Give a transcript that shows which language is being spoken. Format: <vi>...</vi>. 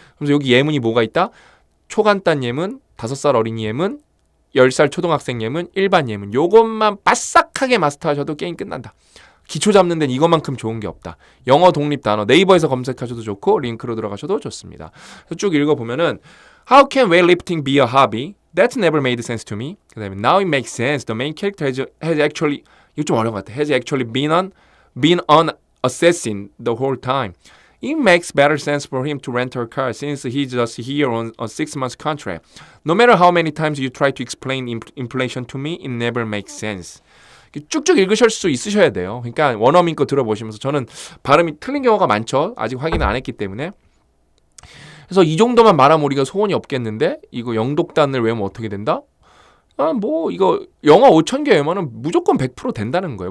<ko>그래서 여기 예문이 뭐가 있다? 초간단 예문, 5살 어린이 예문, 10살 초등학생 예문, 일반 예문. 요것만 바싹하게 마스터하셔도 게임 끝난다. 기초 잡는 데는 이것만큼 좋은 게 없다. 영어 독립 단어 네이버에서 검색하셔도 좋고 링크로 들어가셔도 좋습니다. 쭉 읽어보면은</ko> <en>How can weightlifting be a hobby? That's never made sense to me.</en> <ko>그 다음에</ko> <en>Now it makes sense. The main character has actually</en> <ko>이거 좀 어려운 것 같아.</ko> <en>Has actually been on assessing the whole time. It makes better sense for him to rent her car since he's just here on a 6-month contract. No matter how many times you try to explain inflation to me, it never makes sense.</en> <ko>쭉쭉 읽으실 수 있으셔야 돼요. 그러니까 원어민 거 들어보시면서 저는 발음이 틀린 경우가 많죠. 아직 확인을 안 했기 때문에. 그래서 이 정도만 말하면 우리가 소원이 없겠는데 이거 영독단을 외우면 어떻게 된다? 이거 영어 5,000개 외우면 무조건 100% 된다는 거예요.</ko>